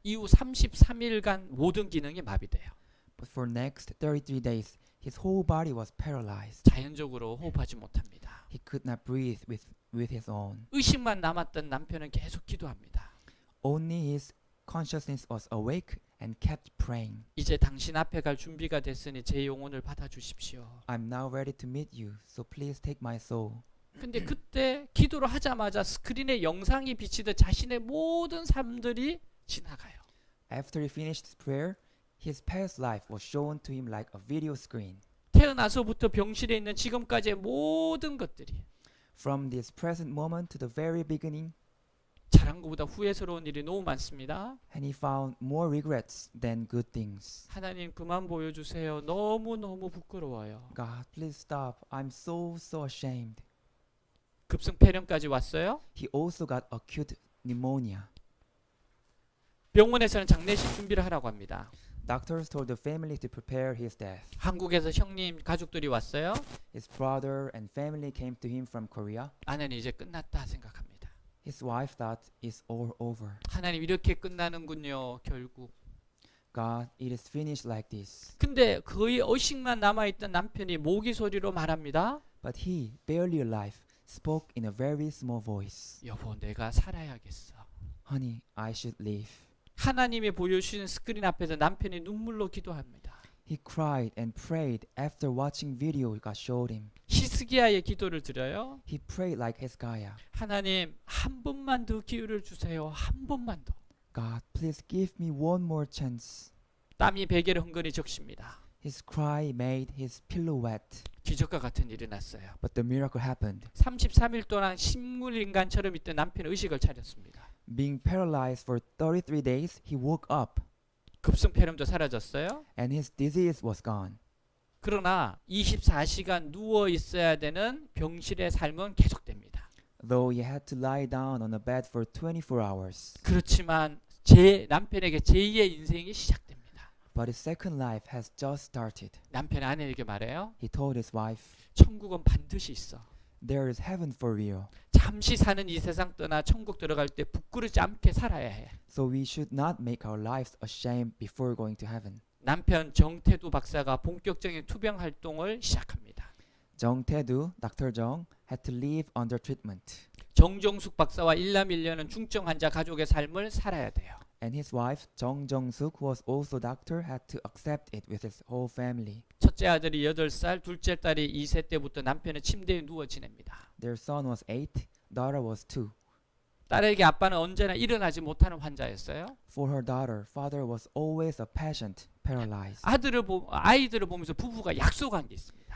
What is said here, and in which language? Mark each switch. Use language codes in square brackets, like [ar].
[ko] 이후 33일간 모든 기능이 마비돼요. [en] But for next 33 days, his whole body was paralyzed. [ko] 자연적으로 호흡하지 못합니다. [en] He could not breathe with his own. [ko] 의식만 남았던 남편은 계속 기도합니다. [en] Only his consciousness was awake and kept praying. [ko] 이제 당신 앞에 갈 준비가 됐으니 제 영혼을 받아주십시오. [en] I'm now ready to meet you, so please take my soul. [ko] 근데 그때 기도를 하자마자 스크린에 영상이 비치듯 자신의 모든 삶들이 지나가요. [en] After he finished his prayer, his past life was shown to him like a video screen. [ko] 태어나서부터 병실에 있는 지금까지의 모든 것들이 [en] From this present moment to the very beginning, [ko] 잘한 것보다 후회스러운 일이 너무 많습니다. [en] and he found more regrets than good things. [ko] 하나님 그만 보여주세요. 너무너무 부끄러워요. [en] God, please stop. I'm so ashamed. [ko] 급성 폐렴까지 왔어요. [en] He also got acute pneumonia. [ko] 병원에서는 장례식 준비를 하라고 합니다. [en] Doctors told the family to prepare his death. [ko] 한국에서 형님 가족들이 왔어요. [en] His brother and family came to him from Korea. [ko] 아내는 이제 끝났다 생각합니다. [en] His wife thought it's all over. [ko] 하나님 이렇게 끝나는군요. 결국. [en] God, it is finished like this. [ko] 근데 거의 의식만 남아있던 남편이 모기 소리로 말합니다. [en] But he, barely alive, spoke in a very small voice. [ko] 여보, 내가 살아야겠어. [en] Honey, I should leave. [ko] 하나님이 보여주신 스크린 앞에서 남편이 눈물로 기도합니다. [en] He cried and prayed after watching video God showed him. [ko] 히스기야의 기도를 드려요. [en] He prayed like Hezekiah. [ko] 하나님, 한 번만 더 기회를 주세요. 한 번만 더. [en] God, please give me one more chance. [ko] 땀이 베개를 흥건히 적십니다. [en] His cry made his pillow wet. [ko] 기적과 같은 일이 났어요. [en] But the miracle happened. [ko] 33일 동안 식물인간처럼 있던 남편은 의식을 차렸습니다. [en] Being paralyzed for 33 days, he woke up [ko] 급성폐렴도 사라졌어요. [en] and his disease was gone. [ko] 그러나 24시간 누워 있어야 되는 병실의 삶은 계속됩니다. [en] Though he had to lie down on a bed for 24 hours. [ko] 그렇지만 제 남편에게 제2의 인생이 시작됩니다. [en] But his second life has just started. [ko] 남편이 아내에게 말해요. [en] He told his wife, [ko] 천국은 반드시 있어. [en] there is heaven for real. [ko] 잠시 사는 이 세상 떠나 천국 들어갈 때 부끄러지 않게 살아야 해. [en] So we should not make our lives a shame before going to heaven. [ko] 남편 정태두 박사가 본격적인 투병 활동을 시작합니다. [en] Jung Tae-do, Dr. Jung, had to leave under treatment. [ko] 정종숙 박사와 일남일녀는 중증 환자 가족의 삶을 살아야 돼요. [en] And his wife, Jung Jong-suk, who was also doctor, had to accept it with his whole family. [ko] 첫째 아들이 8살, 둘째 딸이 2세 때부터 남편의 침대에 누워 지냅니다. [en] Their son was 8, daughter was 2. [ko] 딸에게 아빠는 언제나 일어나지 못하는 환자였어요. [en] For her daughter, father was always a patient, paralyzed. [ko] 아이들을 보면서 부부가 약속한 게 있습니다.